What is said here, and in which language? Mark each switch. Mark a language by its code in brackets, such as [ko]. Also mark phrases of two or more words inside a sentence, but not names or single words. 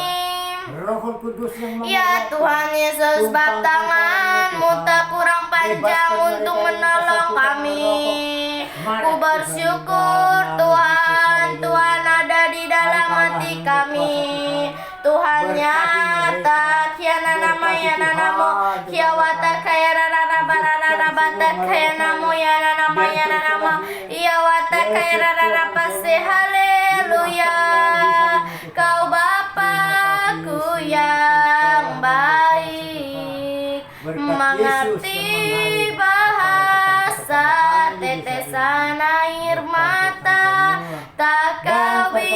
[id] Ya Tuhan Yesus, bab tangan-Mu tak kurang panjang untuk menolong kami. Ku bersyukur Tuhan, Tuhan ada di dalam hati kami. Tuhan nyata, kiana nama ya namo, kiawata kaya rara barara bata kaya namo ya nama ya nama, iawata kaya rara pase. Haleluya, Kau Bapa-Ku yang baik, mengerti bahasa tetesan air mata, tak Kau